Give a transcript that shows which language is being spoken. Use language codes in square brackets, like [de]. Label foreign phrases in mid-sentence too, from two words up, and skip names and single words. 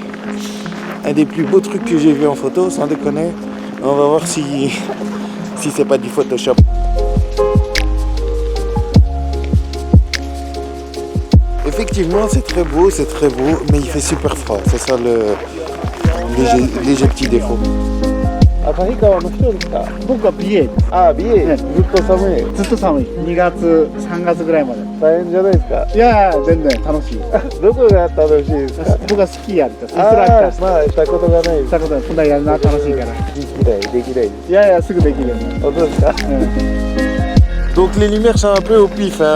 [fr] Un des plus beaux trucs que j'ai vu en photo, sans déconner. On va voir si c'est pas du Photoshop. Effectivement, c'est très beau, mais il fait super froid. C'est ça le léger petit défaut. [ja] 旭川の人ですか？僕は美瑛です。ああ、美瑛、ずっと寒い。ずっと寒い。2月、3月ぐらいまで。大変じゃないですか？いやー、全然楽しい。どこが楽しいですか？僕はスキーやるんです。インストラクター。まあ、したことがない。したことない。こんなやるな、楽しいから。できない。いやいや、すぐできるよね。本当ですか？ [fr] Donc les lumières sont un peu au pif, hein.